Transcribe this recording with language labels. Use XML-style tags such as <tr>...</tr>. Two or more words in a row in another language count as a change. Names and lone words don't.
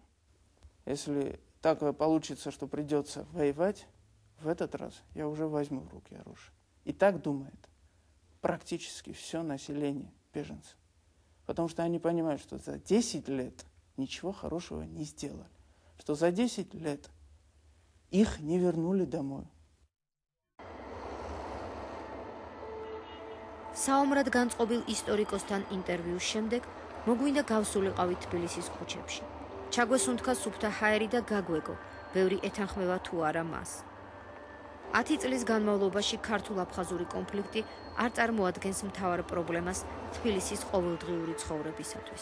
<ru>Если так получится, что придется воевать, в этот раз я уже возьму в руки оружие. И так думает практически все население беженцев. Потому что они понимают, что за 10 лет ничего хорошего не сделали. Что за 10 лет их не вернули домой.</ru> <ka>საომრად განწყობილ ისტორიკოსთან ინტერვიუს შემდეგ მოგვინდა გავსულიყავით თბილისის ქუჩებში. ჩაგვესუნთქა სუფთა ჰაერი და გაგვეგო, ბევრი ეთანხმება თუ არა მას. 10 წლის განმავლობაში ქართულ-აფხაზური კონფლიქტი არ წარმოადგენს მთავარ პრობლემას თბილისის ყოველდღიური ცხოვრებისათვის.</ka>